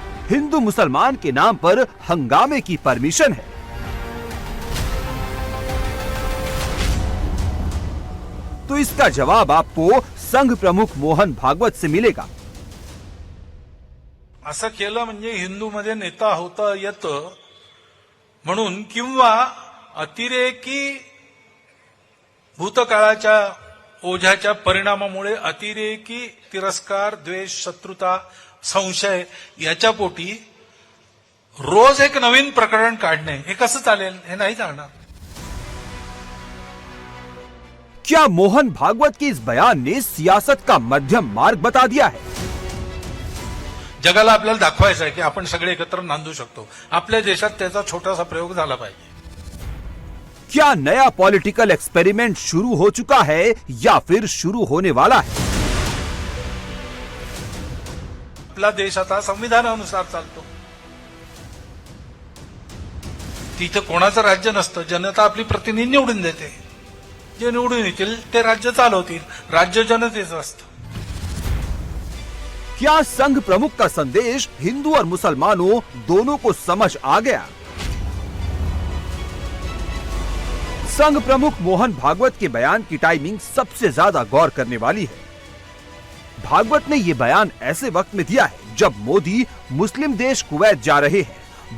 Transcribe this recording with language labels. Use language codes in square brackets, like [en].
[hi] हिंदू मुसलमान के नाम पर हंगामे की परमिशन है? तो इसका जवाब आपको संघ प्रमुख मोहन भागवत से मिलेगा। [mr] असं केलं म्हणजे हिंदूमध्ये नेता होता येतं म्हणून, किंवा अतिरेकी भूतकाळाच्या ओझ्याच्या परिणामामुळे अतिरेकी तिरस्कार, द्वेष, शत्रुता, संशय याच्या पोटी रोज एक नवीन प्रकरण काढणे हे कसं चालेल? हे नाही चालणार। [hi] क्या मोहन भागवत के इस बयान ने सियासत का मध्यम मार्ग बता दिया है? [mr] जगाला आपल्याला दाखवायचं आहे की आपण सगळे एकत्र नांदू शकतो। आपल्या देशात त्याचा छोटासा प्रयोग झाला पाहिजे। [hi] क्या नया पॉलिटिकल एक्सपेरिमेंट शुरू हो चुका है या फिर शुरू होने वाला है? [mr] आपला देश आता संविधानानुसार चालतो। तिथं कोणाचं राज्य नसतं, जनता आपली प्रतिनिधी निवडून देते, जे निवडून येतील ते राज्य चालवतील, राज्य जनतेचं असतं। [hi] क्या संघ प्रमुख का संदेश हिंदू और मुसलमानों दोनों को समझ आ गया? संघ प्रमुख मोहन भागवत के बयान की टाइमिंग सबसे ज्यादा गौर करने वाली है। भागवत ने यह बयान ऐसे वक्त में दिया है जब मोदी मुस्लिम देश कुवैत जा रहे हैं।